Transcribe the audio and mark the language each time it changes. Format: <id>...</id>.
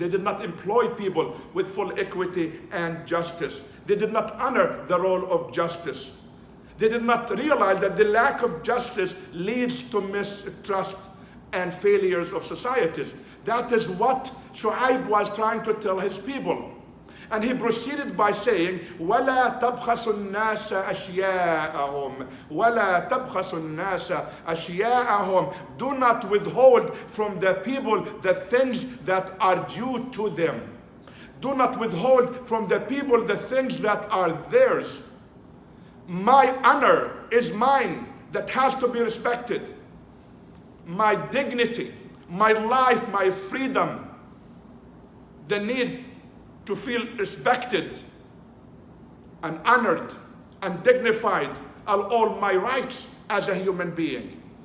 <en>They did not employ people with full equity and justice. They did not honor the role of justice. They did not realize that the lack of justice leads to mistrust and failures of societies. That is what Shu'aib was trying to tell his people. And he proceeded by saying,</en> <ar>وَلَا تَبْخَسُ النَّاسَ أَشْيَاءَهُمْ وَلَا تَبْخَسُ النَّاسَ أَشْيَاءَهُمْ.</ar> <en>Do not withhold from the people the things that are due to them. Do not withhold from the people the things that are theirs. My honor is mine, that has to be respected. My dignity, my life, my freedom, the need to feel respected and honored and dignified are all my rights as a human being.</en>